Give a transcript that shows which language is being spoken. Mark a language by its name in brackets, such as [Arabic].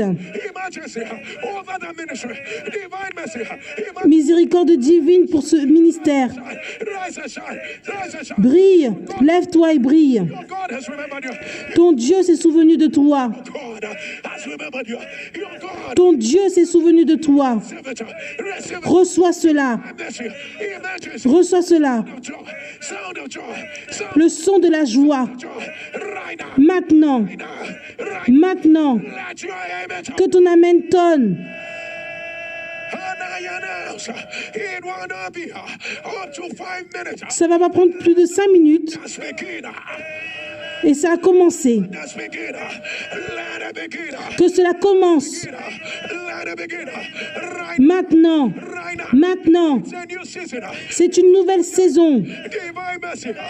[English] Emergency over the ministry. Divine mercy. [French] Miséricorde divine pour ce ministère. [English] Rise and shine. Rise and shine. [French] Brille, lève-toi et brille. [English] Your God has remembered you. [French] Ton Dieu s'est souvenu de toi. [English] God has remembered you. Your God. [French] Ton Dieu s'est souvenu de toi. [English] Receive it. Receive it. [French] Reçois cela. [English] Mercy. Emergency. [French] Reçois cela. [English] Joy. Sound of joy. Sound [French] Le son de la joie. [English] of joy. Right now. [French] Maintenant. [English] Right. [French] Maintenant. [English] Let your amen. [French] Que ton amen tonne. [English] And I announce it will not be up to 5 minutes. [French] Ça va pas prendre plus de 5 minutes. [English] Let's begin. [French] Et ça a commencé. [English] Let's begin. Let it begin. [French] Que cela commence. [English] Let it begin. Right. [French] Maintenant. [English] Right now. [French] Maintenant. [English] It's a new season. [French] C'est une nouvelle saison. [English] Divine mercy.